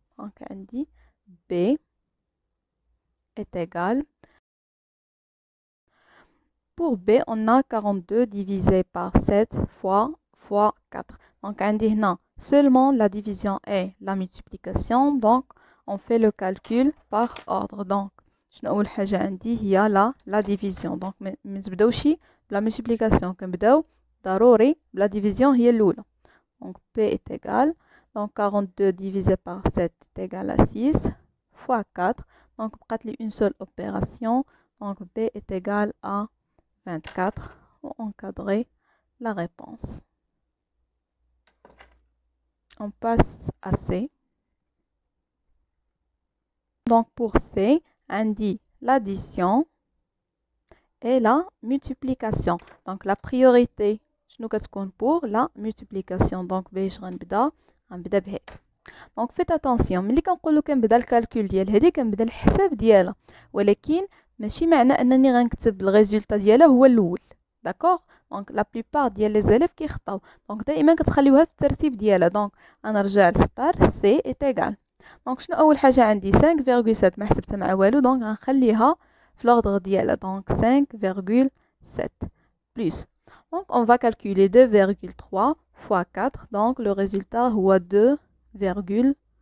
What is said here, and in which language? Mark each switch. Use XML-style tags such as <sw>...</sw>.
<fr>donc عندي B est égal. pour B on a 42 divisé par 7 fois 4. donc</fr> <ar>عندي هنا</ar> <fr>seulement la division et la multiplication. donc on fait le calcul par ordre.</fr> <ar>donc شنو اول حاجه عندي هي la division.</ar> <fr>donc</fr> <ar>ما تبداوش بلا multiplication، كنبداو ضروري بلا division هي الاولى.</ar> <fr>donc P est égal. donc 42 divisé par 7 est égal à 6 fois 4. donc</fr> <ar>بقات لي</ar> <fr>une seule opération. donc B est égal à 24. ou encadrer la réponse. on passe à C. donc pour C</fr> <ar>عندي</ar> <fr>l'addition et la multiplication. donc la priorité شنو كتكون pour la multiplication.</fr> <ar>donc باش غنبدا بهادي. دونك فيت اتونسيون ملي كنقولوا كنبدا الكالكول ديال هادي كنبدا الحساب ديالها، ولكن ماشي معنى انني غنكتب الريزولطا ديالها هو الاول. داكوغ. دونك لا بليبار ديال لي زيليف كيخطاو. دونك دائما كتخليوها في الترتيب ديالها. دونك انا نرجع للستار سي ايت ايغال. دونك شنو اول حاجه عندي 5,7 ما حسبتها مع والو. دونك غنخليها في لوردر ديالها. دونك</ar> <fr>5,7 plus. donc on va calculer 2,3 fois 4. donc le résultat</fr> <ar>هو</ar> <fr>9,2.</fr>